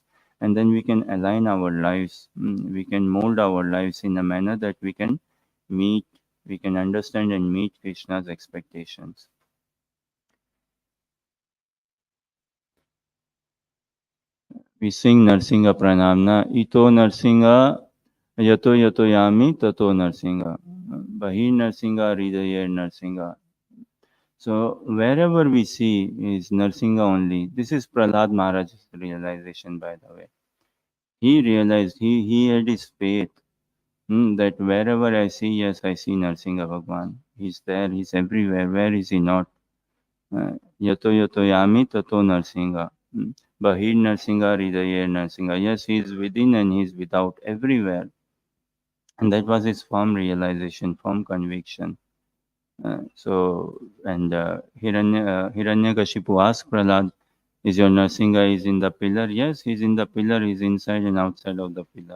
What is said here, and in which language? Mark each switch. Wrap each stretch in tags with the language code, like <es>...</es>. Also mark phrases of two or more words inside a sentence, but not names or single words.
<en>And then we can align our lives. We can mold our lives in a manner that we can meet, we can understand and meet Krishna's expectations. We sing</en> <sa>नरसिंग प्रणाम्ना, इतो नरसिंग, यतो यतो यामि, ततो नरसिंग, बहिर् नरसिंग, हृदयेर् नरसिंग.</sa> <en>So wherever we see is Narsinga only. This is Prahlad Maharaj's realization, by the way. He realized, he had his faith that wherever I see, yes, I see Narsinga Bhagwan. He's there, he's everywhere. Where is he not?</en> <sa>यतो यतो यामि, ततो नरसिंग. बहिर् नरसिंग, हृदयेर् नरसिंग.</sa> <en>Yes, he is within and he is without, everywhere. And that was his firm realization, firm conviction. Hiranyakashipu asked Prahlad, is your Narsinga is in the pillar? Yes, he's in the pillar, he's inside and outside of the pillar.</en>